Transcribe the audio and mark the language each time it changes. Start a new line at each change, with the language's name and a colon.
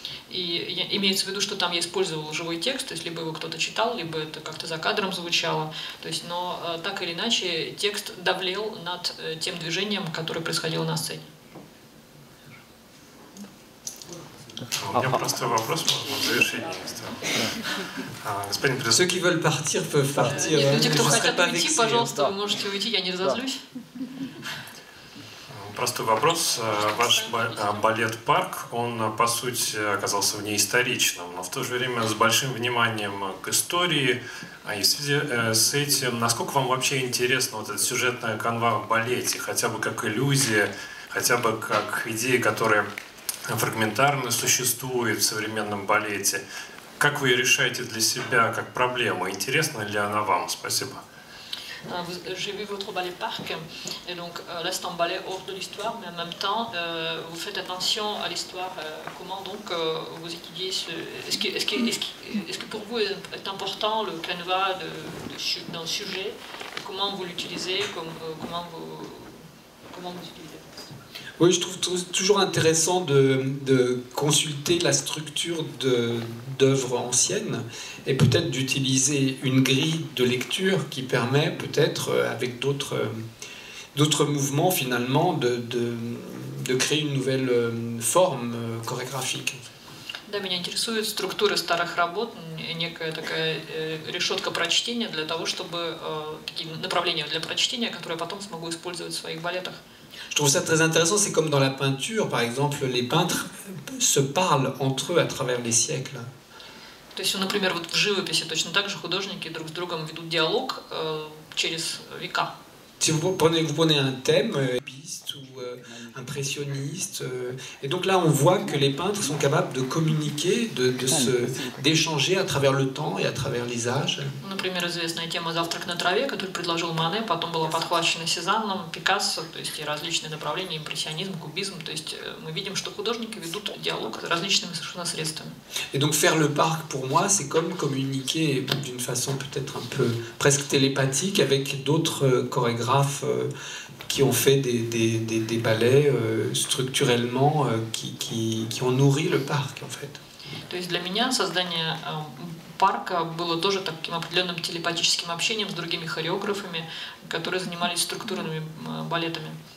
Russian: И имеется в виду, что там я использовал живой текст, то есть либо его кто-то читал, либо это как-то за кадром звучало, то есть, но так или иначе текст давлел над тем движением, которое происходило на сцене. У меня простой вопрос, можно в завершении. Господин президент.
French: Ceux qui veulent partir peuvent partir.
Russian: Люди, кто хотят уйти, пожалуйста, вы можете уйти, я не разозлюсь. Простой вопрос. Ваш балет «Парк», он, по сути, оказался внеисторичным, но в то же время с большим вниманием к истории. И в связи с этим, насколько вам вообще интересна вот эта сюжетная канва в балете, хотя бы как иллюзия, хотя бы как идея, которая фрагментарно существует в современном балете? Как вы ее решаете для себя как проблему? Интересна ли она вам? Спасибо.
French: J'ai vu votre ballet Parc, et donc là c'est un ballet hors de l'histoire, mais en même temps vous faites attention à l'histoire. Comment donc vous étudiez est-ce que pour vous est important le canevas d'un sujet, et comment vous l'utilisez, comment vous utilisez? Oui, je trouve toujours intéressant de consulter la structure d'œuvres anciennes et peut-être d'utiliser une grille de lecture qui permet peut-être, avec d'autres mouvements finalement, de créer une nouvelle forme chorégraphique.
Russian: Да, меня интересует структура старых работ, некая такая решетка прочтения для того, чтобы такие направления для прочтения, которые я потом смогу использовать в своих балетах.
French: Je trouve ça très intéressant, c'est comme dans la peinture, par exemple, les peintres se parlent entre eux à travers les siècles.
Russian: То То есть, например, вот в живописи точно так же художники друг с другом ведут диалог через века.
French: Si vous prenez un thème, ou impressionniste, et donc là on voit que les peintres sont capables de communiquer, d'échanger à travers le temps et à travers les âges.
Russian: Например, известная тема «Завтрак на траве», которую предложил Мане, потом была подхвачена Сезанном, Пикассо, то есть и различные направления, импрессионизм, кубизм, то есть мы видим, что художники ведут диалог различными совершенно средствами.
French: Et donc faire le parc pour moi c'est comme communiquer d'une façon peut-être un peu presque télépathique avec d'autres chorégraphes qui ont fait des ballets structurellement qui ont nourri le parc en fait.
Russian: То есть для меня создание парка было тоже таким определенным телепатическим общением с другими хореографами, которые занимались структурными балетами.